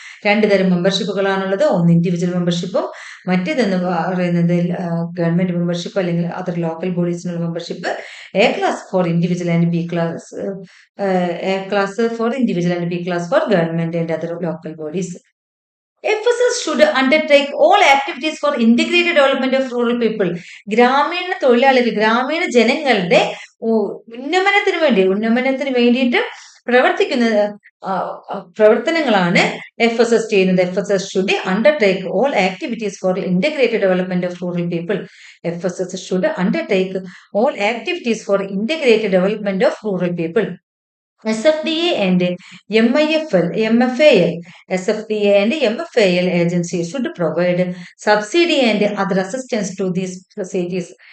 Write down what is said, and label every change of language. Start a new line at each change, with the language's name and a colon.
Malayalam: 2 തരം മെമ്പർഷിപ്പുകളാണുള്ളത്. ഒന്ന് ഇൻഡിവിജ്വൽ മെമ്പർഷിപ്പും മറ്റേതെന്ന് പറയുന്നത് ഗവൺമെന്റ് മെമ്പർഷിപ്പ് അല്ലെങ്കിൽ other local ബോഡീസിനുള്ള membership.
English: A class for individual and B class, A class for individual and B class for government and other local bodies. FSS should undertake all activities for integrated development of rural people.
Malayalam: ഗ്രാമീണ തൊഴിലാളികൾ, ഗ്രാമീണ ജനങ്ങളുടെ ഉന്നമനത്തിന് വേണ്ടിയിട്ട് പ്രവർത്തിക്കുന്ന പ്രവർത്തനങ്ങളാണ് FSS ചെയ്യുന്നത്.
English: FSS should undertake all activities for integrated development of rural people. FSS should undertake all activities for integrated development of rural people. SFDA and MFAL. SFDA and MFAL agencies should provide subsidy and other assistance to these societies.